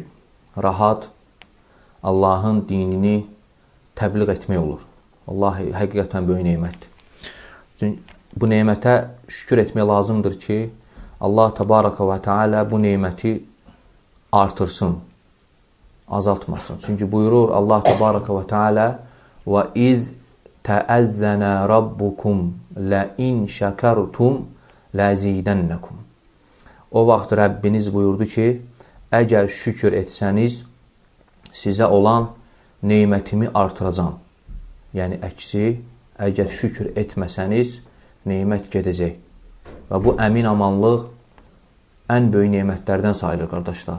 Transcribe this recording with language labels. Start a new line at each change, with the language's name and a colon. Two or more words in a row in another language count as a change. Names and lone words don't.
Azerbaijani: Rahat Allahın dinini təbliğ etmək olur. Vallahi, həqiqətən böyük neymətdir. Bu neymətə şükür etmək lazımdır ki, Allah
Arabic: تبارك وتعالى
Azerbaijani: bu neyməti artırsın, azaltmasın. Çünki buyurur Allah
Arabic: تبارك وتعالى وَإِذْ تَأَذَّنَ رَبُّكُمْ لَاِنْ شَكَرْتُمْ لَزِيدَنَّكُمْ
Azerbaijani: O vaxt Rəbbiniz buyurdu ki, əgər şükür etsəniz, sizə olan neymətimi artıracam. Yəni, əksi, əgər şükür etməsəniz, neymət gedəcək. Və bu əmin amanlıq ən böyük neymətlərdən sayılır, qardaşlar.